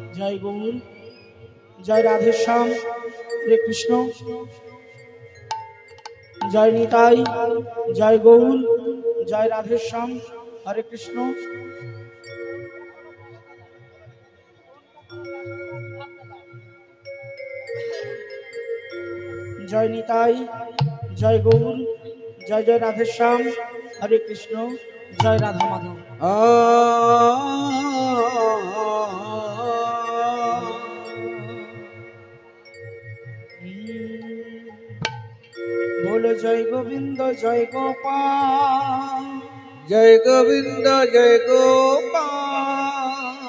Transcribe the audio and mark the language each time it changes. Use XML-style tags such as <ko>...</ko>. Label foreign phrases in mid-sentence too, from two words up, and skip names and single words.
<bn>জয় গৌর, জয় রাধেশ্যাম, হরে কৃষ্ণ, জয় নিতাই, জয় গৌর, জয় রাধেশ্যাম, হরে কৃষ্ণ। জয় নিতাই, জয় গৌর, জয় জয় রাধেশ্যাম, হরে কৃষ্ণ, জয় রাধা মাধব।</bn> <hi>बोलो जय गोविंद जय गोपाल, जय गोविंद जय गोपाल,</hi>